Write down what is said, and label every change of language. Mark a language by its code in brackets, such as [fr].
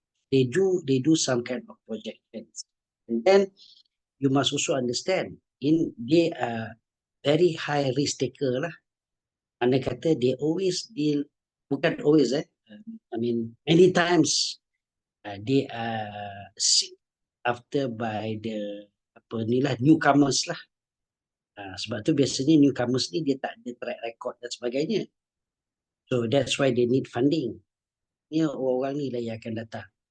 [en] They do some kind of projections, and then you must also understand they are very high risk taker lah. [ms] Mana kata [en] they always deal, bukan always I mean many times they are seek after by the newcomers lah. [ms] Sebab tu biasanya newcomers ni dia tak ada track record dan sebagainya. [en] So that's why they need funding. [ms] Ni orang ni lah yang akan datang.